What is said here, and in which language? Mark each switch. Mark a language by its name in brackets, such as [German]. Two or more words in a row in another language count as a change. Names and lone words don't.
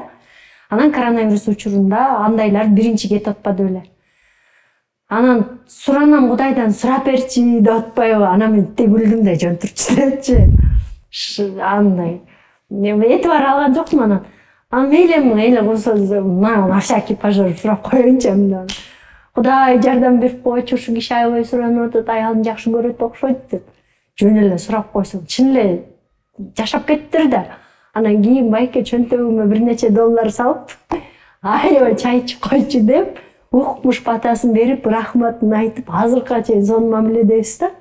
[Kyrgyz] Анан коронавирус учурунда андайлар биринчи кетип атпады беле. Анан суранам Кудайдан сурап берчи деп атпайбы? Анан мен тек күлдүм да жөн турчу депчи. Андай. Этибар алган жокмун анан. Анан мейле кылса [Russian] на всякий пожар [Kyrgyz] сурап коеюнчу эмне. Кудай жардам берип койчу, ушу киши аябай суранып атат, аялын жакшы көрөт окшойт деп. Жөн эле сурап койсоң, чын эле жашап кеттир да. Анан кийин байке чөнтөгүмө бир нече доллар салып, аябай чай ичип койчу деп, укмуш батасын берип, рахматын айтып, азыркыга чейин сонун мамиледебиз да.